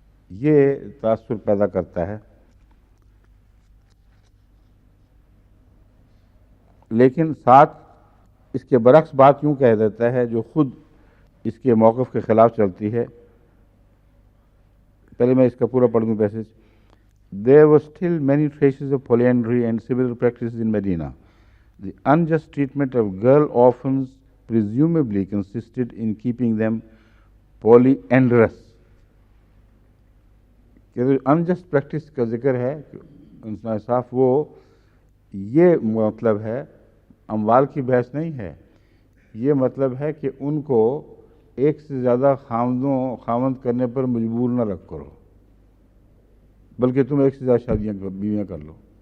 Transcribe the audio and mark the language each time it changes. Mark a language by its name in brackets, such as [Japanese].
[Urdu] یہ تاثر پیدا کرتا ہے. لیکن ساتھ اس کے برعکس بات یوں کہہ دیتا ہے جو خود اس کے موقف کے خلاف چلتی ہے. پہلے میں اس کا پورا پڑھ دوں passage. [English] There were still many traces of polyandry and similar practices in Medina. The unjust treatment of girl orphans presumably consisted in keeping them polyandrous. [Urdu] کہ [English] unjust practice [Urdu] کا ذکر ہے انصاف, وہ یہ مطلب ہے اموال کی بحث نہیں ہے, یہ مطلب ہے کہ ان کو ایک سے زیادہ خامند کرنے پر مجبور نہ رکھ کرو, بلکہ تم ایک سے زیادہ شادیاں بیویاں کر لو.